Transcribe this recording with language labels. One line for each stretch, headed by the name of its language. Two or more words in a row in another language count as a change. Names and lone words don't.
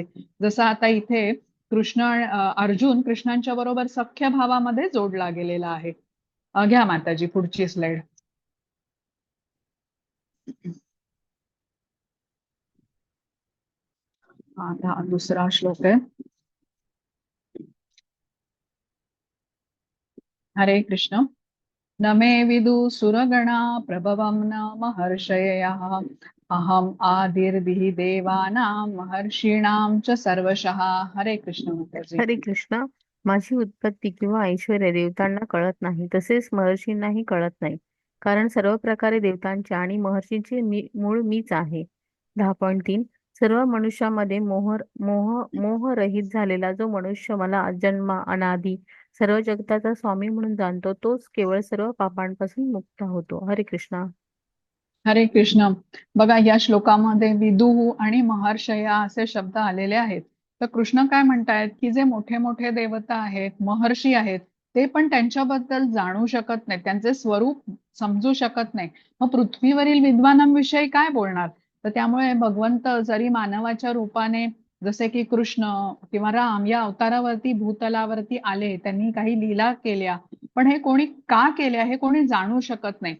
Marathi: जसं आता इथे अर्जुन कृष्णांच्या बरोबर सख्य भावामध्ये जोडला गेलेला आहे. घ्या माताजी पुढची स्लाइड. हा दुसरा श्लोक आहे. हरे कृष्ण.
Sanskrit: न मे विदु सुरगणा प्रभवं न महर्षयः अहम आदिर्भिः देवानां महर्षीणां च सर्वशः.
Marathi: हरे कृष्ण माताजी. हरे कृष्ण. माझी उत्पत्ती किंवा ऐश्वर्य देवतांना कळत नाही, तसेच महर्षींनाही कळत नाही. कारण सर्व प्रकारे देवतांच्या आणि महर्षींचे मूळ मीच आहे. 10.3 सर्व मनुष्यामध्ये मोहरहित झालेला जो मनुष्य मला जन्म अनादी सर्व जगताचा स्वामी म्हणून जाणतो, तोच केवळ सर्व पापांपासून मुक्त होतो. हरे कृष्ण. हरे कृष्ण. बघा या श्लोकामध्ये विदुः आणि महर्षया असे शब्द आलेले आहेत. तर कृष्ण काय म्हणतायत की जे मोठे मोठे देवता आहेत, महर्षी आहेत, ते पण त्यांच्याबद्दल जाणू शकत नाही, त्यांचे स्वरूप समजू शकत नाही. मग पृथ्वीवरील विद्वानांविषयी काय बोलणार. तर त्यामुळे भगवंत जरी मानवाच्या रूपाने जसे की कृष्ण किंवा राम या अवतारावरती भूतलावरती आले, त्यांनी काही लीला केल्या, पण हे कोणी का केल्या हे कोणी जाणू शकत नाही.